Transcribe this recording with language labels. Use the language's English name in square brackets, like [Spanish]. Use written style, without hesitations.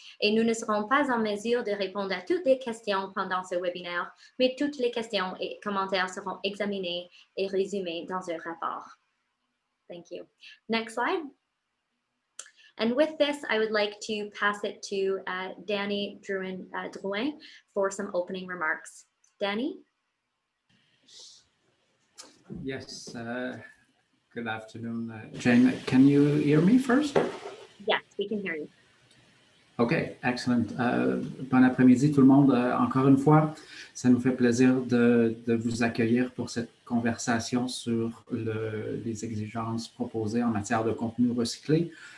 [French] Et nous ne serons pas en mesure de répondre à toutes les questions pendant ce webinaire, mais toutes les questions et commentaires seront examinés et résumés dans un rapport. [English] Thank you. Next slide. And with this, I would like to pass it to Danny Drouin for some opening remarks. Danny? Yes, good afternoon, Jane. Can you hear me first? Yes, we can hear you. OK, excellent. [French] Bon après-midi tout le monde. Encore une fois, ça nous fait plaisir de vous accueillir pour cette conversation sur les exigences proposées en matière de contenu recyclé.